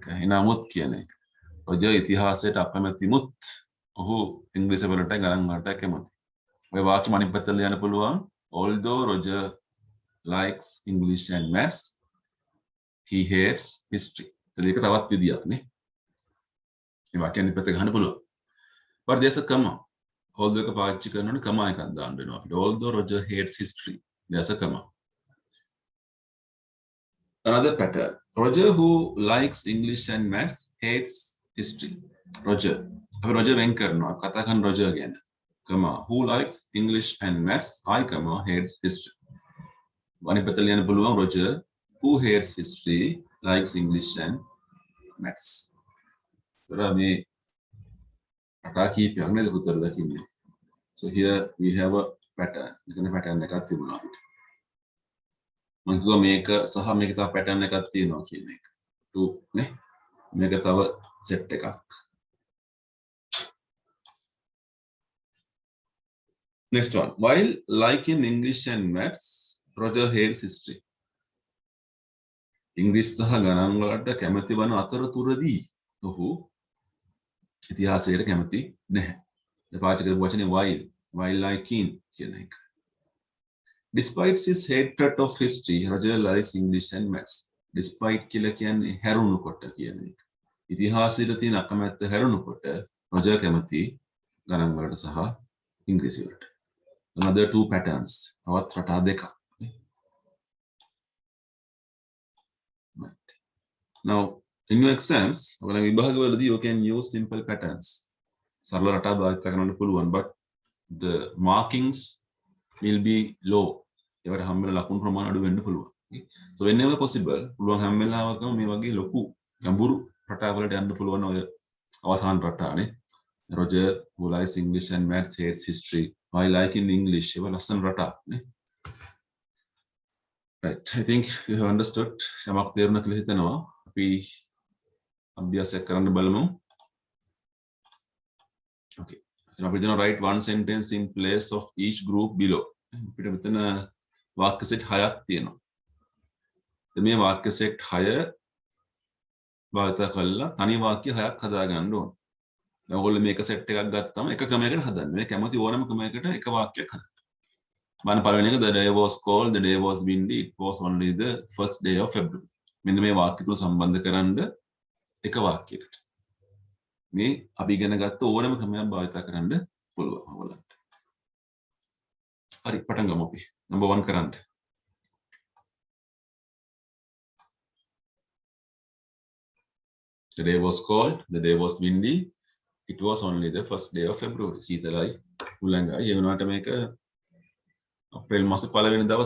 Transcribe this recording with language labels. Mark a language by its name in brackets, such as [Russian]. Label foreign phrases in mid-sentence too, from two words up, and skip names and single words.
[Sinhala] නමුත් කියන එක. Roger ඉතිහාසයට අකමැතිමුත් ඔහු ඉංග්‍රීසි වලට ගණන් වලට කැමති. ඔය වාක්‍ය අනිත් පැත්තට ලියන්න පුළුවන්. [English] Although Roger likes English and maths, he hates history. [Sinhala] ඒක තවත් විදියක් නේ. මේ වාක්‍ය අනිත් පැත්තට ගහන්න පුළුවන්. [English] But there's a comma. [Sinhala] Although එක පාවිච්චි කරනකොට comma එකක් දාන්න වෙනවා අපිට. [English] Although Roger hates history, there's a comma. Another pattern. Roger who likes English and maths hates history. Roger. [Sinhala] අපි Roger වෙන් කරනවා. කතා කරන Roger ගැන. [English] Comma. Who likes English and maths, I comma hates history. [Sinhala] අනිත් පැත්තට ලියන්න පුළුවන් [English] Roger who hates history likes English and maths. [Sinhala] මේ අටා කීපයක් නේද පුතේ දකින්නේ. [English] So here we have a pattern. [Sinhala] මෙතන pattern එකක් තිබුණා අපිට. මම කිව්වා මේක සහ මේක තව pattern එකක් තියෙනවා කියන එක. 2 නේ. මේක තව set එකක්. [English] Next one. While liking English and maths, Roger hates history. [Sinhala] ඉංග්‍රීසි සහ ගණන් වලට කැමති වන අතරතුරදී ඔහු ඉතිහාසයට කැමති නැහැ. පාවිච්චි කරපු වචනේ [English] while liking [Sinhala] කියන එක. [English] Despite his hatred of history, Roger likes English and maths. [Sinhala] Despite කියලා කියන්නේ හැරුණුකොට කියන එක. ඉතිහාසයට තියෙන අකමැත්ත හැරුණුකොට Roger කැමති ගණන් වලට සහ ඉංග්‍රීසි වලට. [English] Another 2 patterns. [Sinhala] තවත් රටා දෙකක්. [English] Right. Now in your exams, [Sinhala] ඔයාලා විභාගවලදී [English] you can use simple patterns. [Sinhala] සරල රටා භාවිත කරන්න පුළුවන්, [English] but the markings will be low. [Sinhala] ඒවට හැම වෙලාවෙම ලකුණු ප්‍රමාණය අඩු වෙන්න පුළුවන්. [English] So whenever possible, [Sinhala] පුළුවන් හැම වෙලාවකම මේ වගේ ලොකු ගැඹුරු රටාවලට යන්න පුළුවන් ඔය අවසාන රටානේ. [English] Roger who likes English and maths hates history. I like in English. [Sinhala] ඒව ලස්සන රටා නේ. [English] Right. I think you have understood. [Sinhala] යමක් තේරුණා කියලා හිතනවා. අපි අභ්‍යාසයක් කරන්න බලමු. [English] Okay. So now we're going to write one sentence in place of each group below. [Sinhala] අපිට මෙතන වාක්‍ය සෙට් 6ක් තියෙනවා. මේ වාක්‍ය සෙට් 6 භාවිත කරලා තනි වාක්‍ය 6ක් හදා ගන්න ඕන. දැන් ඔයගොල්ලෝ මේක සෙට් එකක් ගත්තාම එක ක්‍රමයකට හදන්න. මේ කැමති ඕනම ක්‍රමයකට එක වාක්‍යයක් හදන්න. [English] The day was cold, the day was windy, it was only the first day of February. [Sinhala] මෙන්න මේ වාක්‍ය තුන සම්බන්ධ කරන්න එක වාක්‍යයකට. මේ අපි ඉගෙන ගත්ත ඕනම ක්‍රමයක් භාවිත කරන්න පුළුවන් ඔයගොල්ලන්ට. හරි පටන් ගමු අපි. number 1 කරන්න. [English] The day was cold, the day was windy, it was only the first day of February. [Sinhala] සීතලයි උලංගයි ඒ වුණාට මේක අප්‍රේල් මාස පළවෙනි දවස.